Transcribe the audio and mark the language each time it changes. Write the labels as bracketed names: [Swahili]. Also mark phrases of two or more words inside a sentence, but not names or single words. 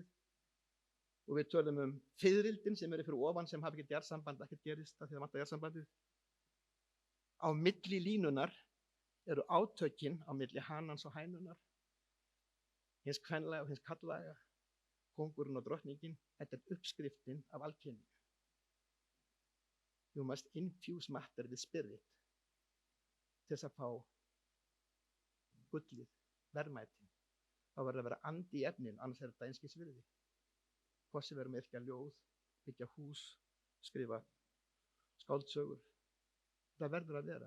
[Icelandic] Og við tölum fiðrildin sem eru fyrir ofan sem hafa ekkert jarðsamband, ekkert gerist af því það vantar jarðsambandið. Á milli línunar eru átökin á milli hanans og hænunar, hins kvenlega og hins karllæga, kóngurinn og drottningin. Þetta er uppskriftin af alkynju. [English] You must infuse matter with spirit [Icelandic] til þess að fá gullið, verðmætin. Þá verður að vera andi í efnin, annars er þetta einskis virði. Hvort sem verðum yrkja ljóð, byggja hús, skrifa skáldsögur. Það verður að vera.